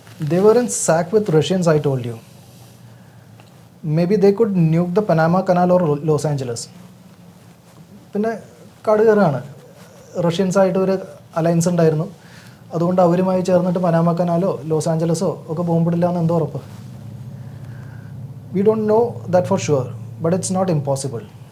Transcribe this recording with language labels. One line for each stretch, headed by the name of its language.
English: They were in sack with Russians, I told you. Maybe they could nuke the Panama Canal or Los Angeles.
Malayalam: പിന്നെ കാട് കയറുകയാണ്. റഷ്യൻസായിട്ട് ഒരു alliance ഉണ്ടായിരുന്നു, അതുകൊണ്ട് അവരുമായി ചേർന്നിട്ട് പനാമ കനാലോ ലോസ് ആഞ്ചലസോ ഒക്കെ ബോംബിടില്ല എന്ന് എന്തോ ഉറപ്പ്?
English: We don't know that for sure, but it's not impossible.